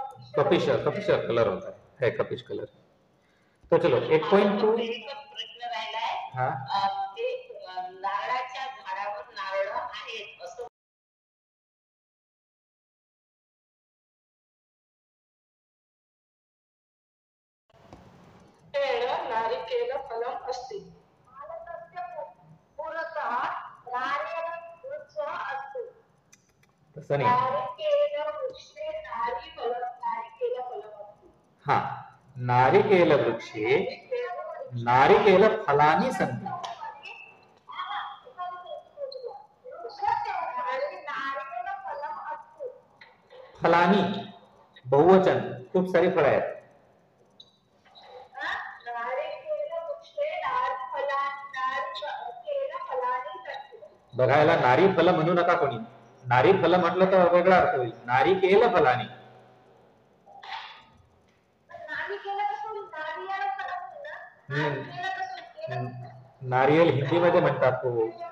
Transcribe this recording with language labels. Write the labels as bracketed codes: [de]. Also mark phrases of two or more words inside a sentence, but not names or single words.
[hi] कपिश कपिश कलर होता है कपिश कलर. तो चलो 8.2. [mr] प्रश्न राहिलाय. हा ते नारळाच्या झाडावर नारळ आहेत असं [sa] नारिकेल फलम [mr] असते. तसं नाही. [sa] हा नारिकेल वृक्षे नारिकेल फलानि सन्ति. [mr] फलानी बहुवचन, खूप सारी फळं आहेत. बघायला नारी फल म्हणू नका कोणी. नारी फल म्हटलं तर वेगळा अर्थ होईल. [sa] नारिकेल फलानी. [mr] नारियल हिंदी मध्ये म्हणतात हो.